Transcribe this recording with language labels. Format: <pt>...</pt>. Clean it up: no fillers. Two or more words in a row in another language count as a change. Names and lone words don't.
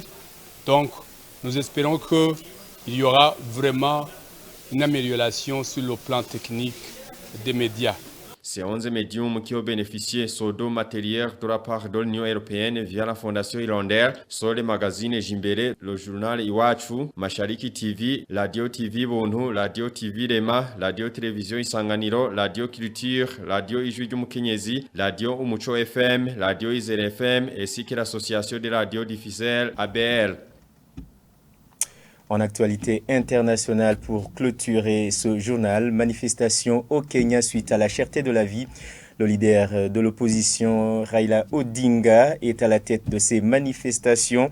<fr>Donc, nous espérons qu'il y aura vraiment une amélioration sur le plan technique des médias. Ces 11 médiums qui ont bénéficié sont deux matériels de la part de l'Union européenne via la Fondation Irlandaise sont les magazines Jimbere, le journal Iwachu, Mashariki TV, Radio TV Bonhu, Radio TV Rema, Radio Télévision Isanganiro, Radio Culture, Radio Ijwi ry'Umukenyezi, Radio Umuco FM, Radio Izere FM ainsi que l'association des radiodiffuseurs ABL. En actualité internationale pour clôturer ce journal, manifestation au Kenya suite à la cherté de la vie. Le leader de l'opposition, Raila Odinga, est à la tête de ces manifestations.</fr>